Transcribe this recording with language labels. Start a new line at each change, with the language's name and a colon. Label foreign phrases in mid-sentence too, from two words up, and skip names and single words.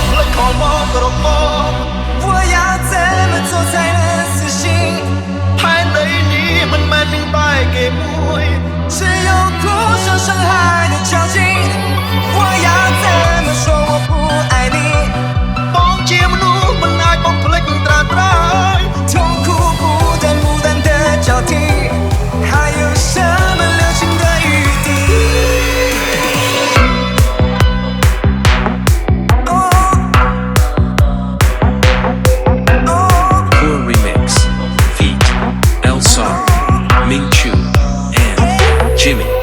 Chinese: call
Khmer: មករកបង
Chinese: 我要怎么做才能死心
Khmer: ផែនដីនេះមិនមែននឹងបែកគេមួយ
Chinese: 只有互相伤害的交集我要怎么说我不爱你
Khmer: បងជាមនុស្សមិនអាចបំភ្លេចត្រាត្រៃ
Chinese: 痛苦不断的交替还有什么留情的余地 Jimmy.